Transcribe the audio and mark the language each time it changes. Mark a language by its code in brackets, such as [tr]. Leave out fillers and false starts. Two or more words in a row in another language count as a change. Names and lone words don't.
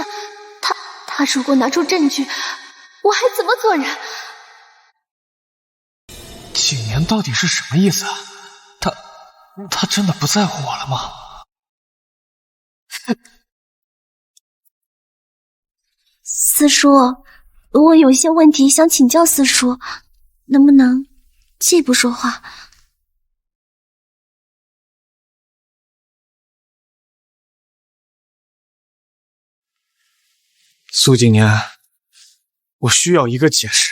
[zh] 他如果拿出證據，我還怎麼做人？景言到底是什麼意思啊？他真的不在乎我了吗？四叔，我有一些問題想請教四叔，能不能既不說話？蘇景年，我需要一個解釋。